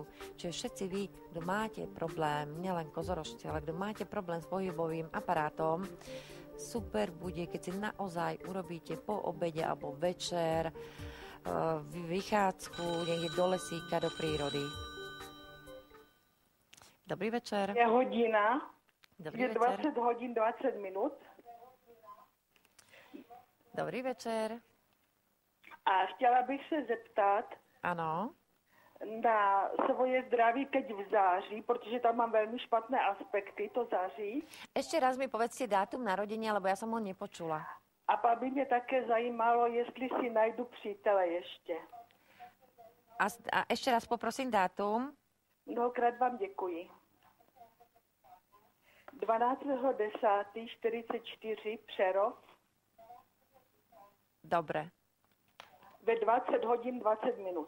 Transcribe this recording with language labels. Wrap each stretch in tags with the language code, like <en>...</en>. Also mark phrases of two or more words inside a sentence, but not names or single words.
<sk>Čiže všetci vy, kto máte problém, nielen kozorožci, ale kto máte problém s pohybovým aparátom, super bude, keď si naozaj urobíte po obede alebo večer vychádzku niekde do lesíka, do prírody. Dobrý večer. Je hodina. Dobrý Je večer. 20 hodín 20 minút. Dobrý večer.</sk> <cs>A chtěla bych se zeptat Ano. na svoje zdraví teď v září, protože tam mám velmi špatné aspekty, to září.</cs> <sk>Ešte raz mi povedzte dátum narodenia, lebo ja som ho nepočula.</sk> <cs>A pak by mě také zajímalo, jestli si najdu přítele ještě.</cs> <sk>A ešte raz poprosím dátum.</sk> <cs>Mnohokrát vám děkuji. 12.10.44 Přerov.</cs> <sk>Dobre. Ve 20 hodin 20 minút.</sk>